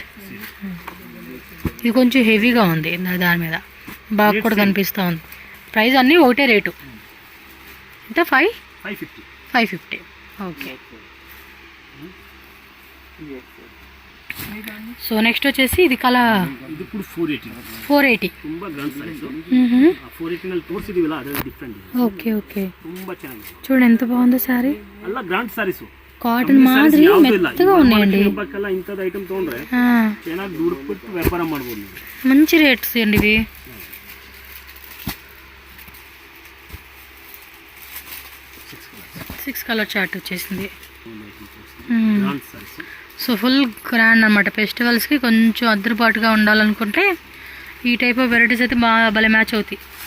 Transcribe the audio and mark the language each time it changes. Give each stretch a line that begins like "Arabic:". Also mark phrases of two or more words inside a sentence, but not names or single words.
Telugu: ఇది కొంచెం హెవీగా ఉంది దాని మీద, బాగా కూడా కనిపిస్తూ ఉంది. ప్రైస్ అన్నీ ఒకటే రేటు. ఎంత? 550. ఓకే, సో నెక్స్ట్ వచ్చేసి ఇది ಕಲಾ
Kannada: ಇದು ಕೂಡ 480 480 ತುಂಬಾ
English: grand size
Kannada: 480 ನಲ್ಲಿ ತೋರಿಸಿದೀವಲ್ಲ ಅದೇ ಡಿಫರೆಂಟ್ ಇದೆ. ಓಕೆ ಓಕೆ ತುಂಬಾ ಚೆನ್ನಾಗಿದೆ
Telugu: చూడండి ఎంత బాగుందో సారీ.
Kannada: ಅಲ್ಲ
English: grand sarees
Telugu: కాటన్ మాదిరి మెత్తగా ఉన్నాయండి.
Kannada: ಹಬ್ಬಕ್ಕೆಲ್ಲ ಇಂಥದ್ದು ಐಟಮ್ ತೊಗೊಂಡ್ರೆ ಚೆನ್ನಾಗಿ ದುಡ್ಡು ವ್ಯಾಪಾರ ಮಾಡ್ಬೋದು.
Telugu: మంచి రేట్స్ అండి ఇవి.
English: six colour chart
Telugu: వచ్చేసింది. సో
English: full grand
Telugu: అనమాట. ఫెస్టివల్స్కి కొంచెం అద్దరుపాటుగా ఉండాలనుకుంటే ఈ
English: type of varieties
Telugu: అయితే బాగా భలే మ్యాచ్ అవుతాయి.